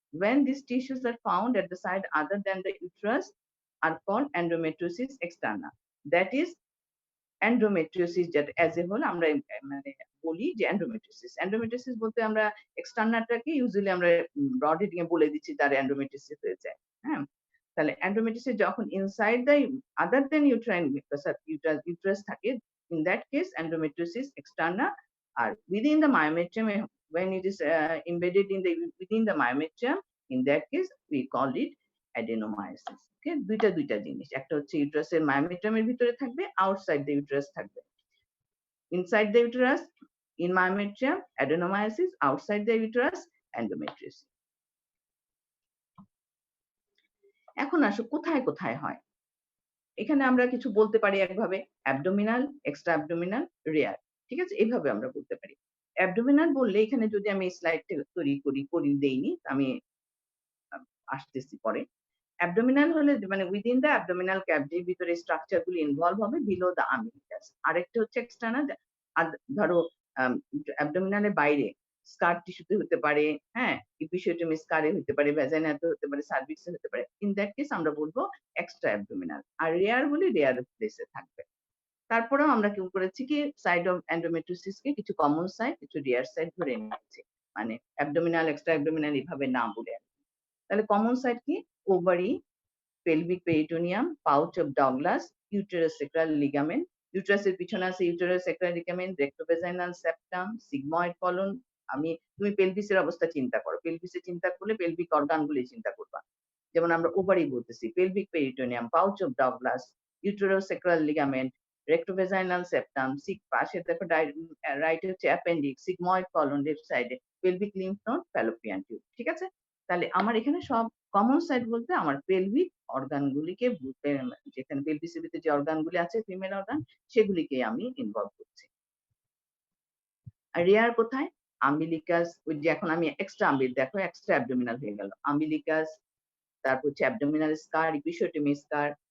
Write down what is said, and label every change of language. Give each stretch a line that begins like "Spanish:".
English: When these tissues are found at the side other than the uterus are called endometriosis externa. That is
Bangla: endometriosis, যেটা as a whole আমরা মানে বলি যে endometriosis. Endometriosis বলতে আমরা এক্সটার্নালটাকে usually আমরা broad heading এ বলে দিচ্ছি তার এন্ডোমেট্রিওসিস হয়েছে।
English: হ্যাঁ, তাহলে এন্ডোমেট্রিওসিস যখন inside the other than uterine uterus থাকে, in that case endometriosis externa. আর within the myometrium, when it is embedded in the within the myometrium, in that case we call it adenomyosis.
Bangla: ওকে, দুইটা জিনিস, একটা হচ্ছে ইউটারাসের মায়োমেট্রিয়ামের ভিতরে থাকবে,
English: outside the uterus
Bangla: থাকবে।
English: Inside the uterus in myometrium adenomyosis, outside the uterus endometriosis.
Bangla: এখন আসো কোথায় কোথায় হয়। এখানে আমরা কিছু বলতে পারি একভাবে, অ্যাবডোমিনাল, এক্সট্রা অ্যাবডোমিনাল, রেয়ার। ঠিক আছে, এইভাবে আমরা বলতে পারি। অ্যাবডোমিনাল বললে এখানে যদি আমি স্লাইডটা তৈরি করি দেইনি, আমি আসতেছি পরে। অ্যাবডোমিনাল হলে মানে উইদিন দ্য অ্যাবডোমিনাল ক্যাভিটির ভিতরে স্ট্রাকচার গুলি ইনভলভ হবে বিলো দ্য আমিলিকাস। আরেকটা হচ্ছে এক্সটার্নাল, ধরো অ্যাবডোমিনালের বাইরে স্কার টিস্যুতে হতে পারে, হ্যাঁ, ইপিসিওটমি স্কারে হতে পারে, ভ্যাজাইনাতে হতে পারে, সার্ভিক্সে হতে পারে।
English: in that case
Bangla: আমরা বলবো এক্সট্রা অ্যাবডোমিনাল। আর রেয়ার বলি রেয়ার প্লেসে থাকবে। তারপরেও আমরা কি করেছি কি সাইড অফ এন্ডোমেট্রিওসিস কে কিছু কমন সাইড, কিছু রেয়ার সাইড ধরে নিয়েছি, মানে অ্যাবডোমিনাল, এক্সট্রা অ্যাবডোমিনাল এভাবে না বলে। তাহলে কমন সাইড কি?
English: Ovary, pelvic peritoneum, pouch of Douglas, uterosacral ligament, ইউটারাসের পিছনে আছে uterosacral ligament, rectovaginal septum, sigmoid colon।
Bangla: তুমি পেলভিসের অবস্থা চিন্তা করো, পেলভিসের চিন্তা করলে পেলভিক অর্গান গুলি চিন্তা করবা। যেমন আমরা ওভারি বলতেছি, pelvic peritoneum, pouch of Douglas, uterosacral ligament, rectovaginal septum, পাশে দেখো রাইটে হচ্ছে appendix, sigmoid colon লেফট সাইডে, pelvic lymph node, fallopian tube। ঠিক আছে, তাহলে আমার এখানে সব কমন সাইড বলতে আমার পেলভিক অর্গান গুলিকে, যেখানে পেলভিসের ভিতরে যে অর্গান গুলি আছে ফিমেল অর্গান, সেগুলিকে আমি ইনভলভ করছি। আর রেয়ার কোথায়? আম্বিলিকাস, ওই যে এখন আমি এক্সট্রা দেখো এক্সট্রা অ্যাবডোমিনাল হয়ে গেল, আম্বিলিকাস, তারপর হচ্ছে অ্যাবডোমিনাল স্কার, ইপিসিওটমি স্কার।